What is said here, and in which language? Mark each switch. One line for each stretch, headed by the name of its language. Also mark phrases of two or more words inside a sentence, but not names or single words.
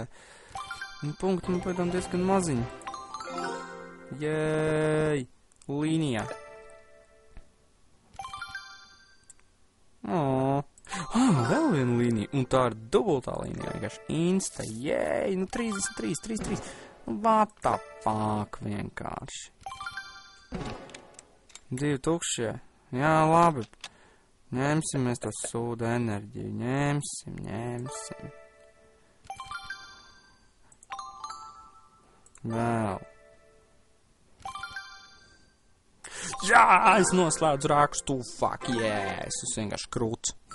Latvian: Un punkti man pēdām diezgan maziņi. Jēj, līnijā. Vēl viena līnija, un tā ir dubultā līnija, vienkārši insta, jēj, nu 33.
English: What the fuck,
Latvian: vienkārši. 2000, jā, labi, ņemsim mēs to sūdu enerģiju, ņemsim. Vēl. Jā, es noslēdzu rakstu,
English: fuck, yeah,
Latvian: es esmu vienkārši krūts.